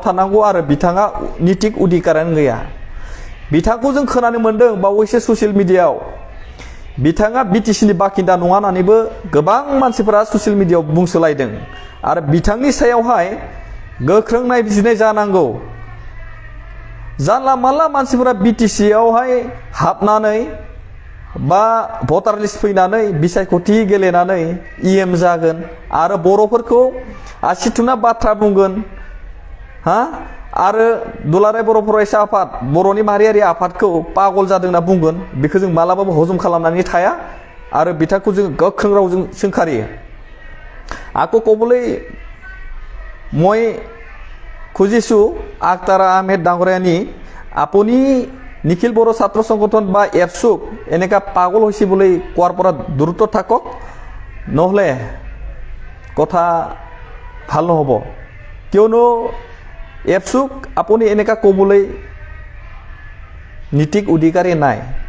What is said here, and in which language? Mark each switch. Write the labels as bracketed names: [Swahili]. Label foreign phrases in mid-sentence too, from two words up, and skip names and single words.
[Bodo] थानांगौ आरो बिथाङा नितिक उदिकारानो गैया बिथांखौ जों खोनानो मोन्दों बावैसो ससियेल मिडियायाव बिथाङा BTCनि बाखिन्दा नङा होननानैबो गोबां मानसिफोरा ससियेल मिडियायाव बुंसोलायदों आरो बिथांनि सायावहाय गोख्रों नायबिजिरनाय जानांगौ जानला मानला मानसिफोरा BTCयावहाय हाबनानै बा भटार लिस्ट फैनानै बिसायख'थि गेलेनानै EM जागोन आरो बर'फोरखौ आसि थुना बाथ्रा बुंगोन आरो दुलाराय बर' फरायसा आफाद बर'नि माहारियारि आफादखौ पागल जादों होनना बुंगोन बेखौ जों मालाबाबो हजम खालामनानै थाया आरो बिथांखौ जों गोख्रों रावजों सोंखारियो आको कबलै [Assamese] মই খুজিছোঁ আক্তাৰা আহমেদ ডাঙৰীয়ানী আপুনি নিখিল বড়ো ছাত্ৰ সংগঠন বা এফচুক এনেকা পাগল হৈছে বুলি কোৱাৰ পৰা দূৰত থাকক নহ'লে কথা ভাল নহ'ব কিয়নো এফচুক আপুনি এনেকা ক'বলৈ নীতিক অধিকাৰী নাই